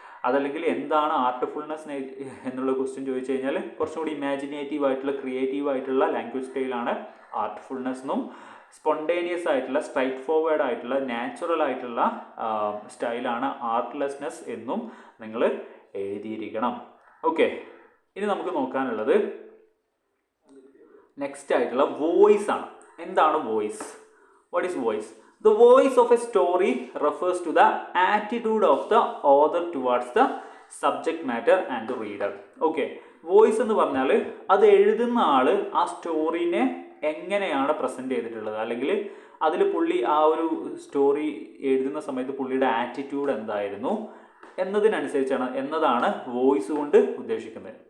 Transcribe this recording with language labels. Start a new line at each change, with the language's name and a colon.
Malayalam: അതല്ലെങ്കിൽ എന്താണ് ആർട്ട്ഫുൾനെസ് എന്നുള്ള ക്വസ്റ്റ്യൻ ചോദിച്ചു കഴിഞ്ഞാൽ കുറച്ചും കൂടി ഇമാജിനേറ്റീവ് ആയിട്ടുള്ള, ക്രിയേറ്റീവ് ആയിട്ടുള്ള ലാംഗ്വേജ് സ്റ്റൈലാണ് ആർട്ട്ഫുൾനെസ് എന്നും, സ്പോണ്ടേനിയസ് ആയിട്ടുള്ള, സ്ട്രൈറ്റ് ഫോർവേഡ് ആയിട്ടുള്ള, നാച്ചുറൽ ആയിട്ടുള്ള സ്റ്റൈലാണ് ആർട്ട്ലെസ്നെസ് എന്നും നിങ്ങൾ എഴുതിയിരിക്കണം. ഓക്കെ, ഇനി നമുക്ക് നോക്കാനുള്ളത് നെക്സ്റ്റ് ആയിട്ടുള്ള വോയിസ് ആണ്. എന്താണ് voice?
English: What is voice? The voice of a story refers to the attitude of the author towards the subject matter and the reader.
Malayalam: Okay, voice എന്ന് പറഞ്ഞാൽ അത് എഴുതുന്ന ആൾ ആ സ്റ്റോറീനെ എങ്ങനെയാണ് പ്രസൻറ്റ് ചെയ്തിട്ടുള്ളത്, അല്ലെങ്കിൽ അതിൽ പുള്ളി ആ ഒരു സ്റ്റോറി എഴുതുന്ന സമയത്ത് പുള്ളിയുടെ ആറ്റിറ്റ്യൂഡ് എന്തായിരുന്നു എന്നതാണ് വോയിസ് കൊണ്ട് ഉദ്ദേശിക്കുന്നത്.